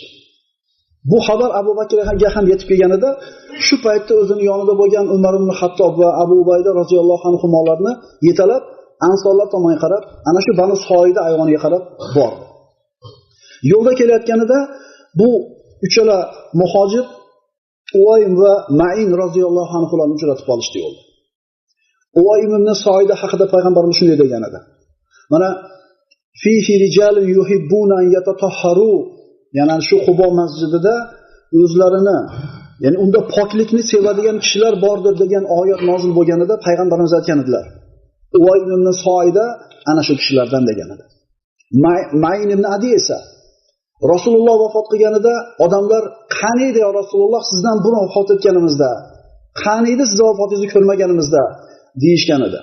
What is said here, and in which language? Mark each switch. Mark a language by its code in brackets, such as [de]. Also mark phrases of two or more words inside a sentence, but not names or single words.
[uz] Bu xabar Abu Bakrga ham yetib kelganida, shu paytda o'zining yonida bo'lgan Umar ibn Xattob va Abu Ubayda [ar] رضي الله عنهم [uz] yetalab ansorlar tomonga qarab, ana shu Banu Soida ayvoniga qarab bordi. Yo'lda kelayotganida bu uchala muhojir Uvaym va Ma'in [ar] رضي الله عنهم [uz] uchratib qolishdi yo'lda. Uvaym ibn Soida haqida Payg'ambarimiz shunday degan edi. Mana [ar] فيه رجال يحبون أن يتطهروا, [uz] ya'ni shu Qubo masjidida o'zlarini, ya'ni unda poklikni sevadigan kishilar bordir degan oyat nozil bo'lganida Payg'ambarimiz aytgan edilar. Uvaym ibn Soida ana shu kishilardan degan edi. Ma'in ibn Adi esa Rasululloh vafot qilganida odamlar qani edi ya Rasululloh, sizdan burun vafot etganimizda, qani edi siz vafotingizni ko'rmaganimizda deyishgan edi.